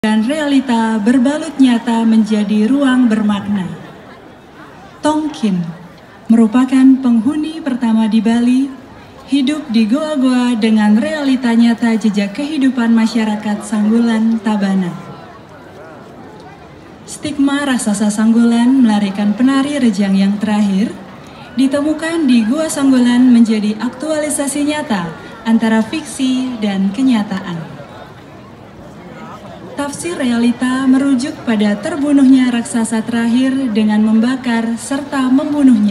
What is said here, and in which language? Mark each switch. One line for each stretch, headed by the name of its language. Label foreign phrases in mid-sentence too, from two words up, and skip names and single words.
Indonesian: dan realita berbalut nyata menjadi ruang bermakna. Tongkin merupakan penghuni pertama di Bali, hidup di goa-goa dengan realita nyata jejak kehidupan masyarakat Sanggulan Tabanan. Stigma raksasa Sanggulan melarikan penari rejang yang terakhir ditemukan di Gua Sanggulan menjadi aktualisasi nyata antara fiksi dan kenyataan. Tafsir realita merujuk pada terbunuhnya raksasa terakhir dengan membakar serta membunuhnya.